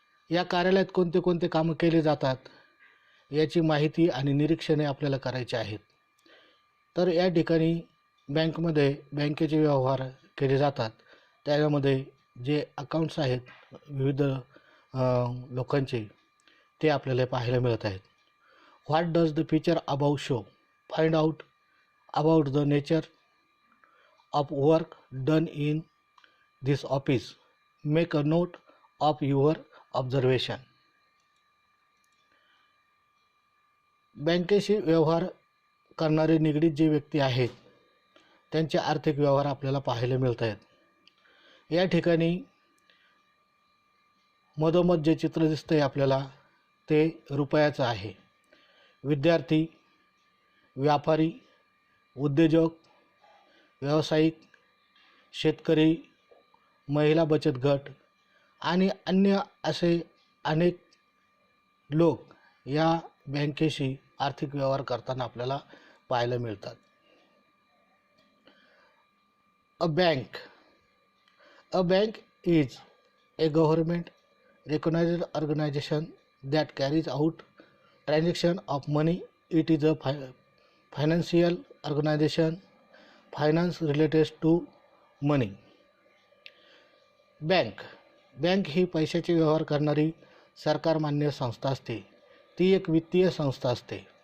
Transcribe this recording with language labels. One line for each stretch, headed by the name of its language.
Marathi: या कार्यालयात कोणते कोणते कामं केले जातात याची माहिती आणि निरीक्षणे आपल्याला करायची आहेत. तर या ठिकाणी बँकमध्ये बँकेचे व्यवहार केले जातात. त्यामध्ये जे अकाउंट्स आहेत विविध लोकांचे ते आपल्याला पाहायला मिळत आहेत.
English: What does the picture about show? Find out about the nature of work done in this office. Make a note of your observation.
Marathi: बँकेशी व्यवहार करणारे निगडीत जे व्यक्ती आहेत त्यांचे आर्थिक व्यवहार आपल्याला पाहायला मिळत आहेत. या ठिकाणी मधोमध जे चित्र दिसतंय आपल्याला ते रुपयाचं आहे. विद्यार्थी, व्यापारी, उद्योजक, व्यावसायिक, शेतकरी, महिला बचत गट आणि अन्य असे अनेक लोक या बँकेशी आर्थिक व्यवहार करताना आपल्याला पाहायला मिळतात.
English: A bank is a government recognized organization that carries out transaction of money. It is a financial organization finance related to money.
Marathi: Bank ही पैशाचे व्यवहार करणारी सरकार मान्य संस्था असते. ती एक वित्तीय संस्था असते.